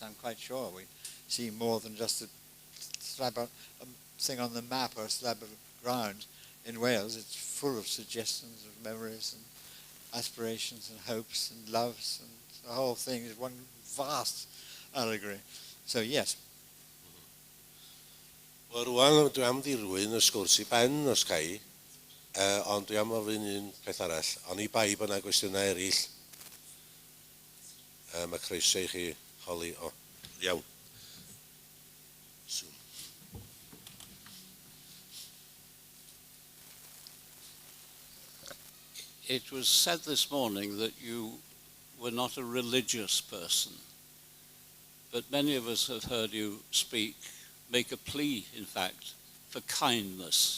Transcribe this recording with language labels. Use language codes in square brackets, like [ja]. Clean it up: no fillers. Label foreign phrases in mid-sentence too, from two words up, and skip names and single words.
[en] I'm quite sure we see more than just a thing on the map or a slab of ground in Wales. It's full of suggestions of memories and aspirations and hopes and loves, and the whole thing is one vast allegory. So, yes. [cy] Wel, rwan, dwi am dirwyn y sgwrs I ben os gai, ond dwi am ofyn un peth arall. Ond I bai bod yna gwestiynau eraill, mae croeso I chi holi. Iawn. [en] Soon. It was said this morning that you were not a religious person, but many of us have heard you make a plea, in fact, for kindness.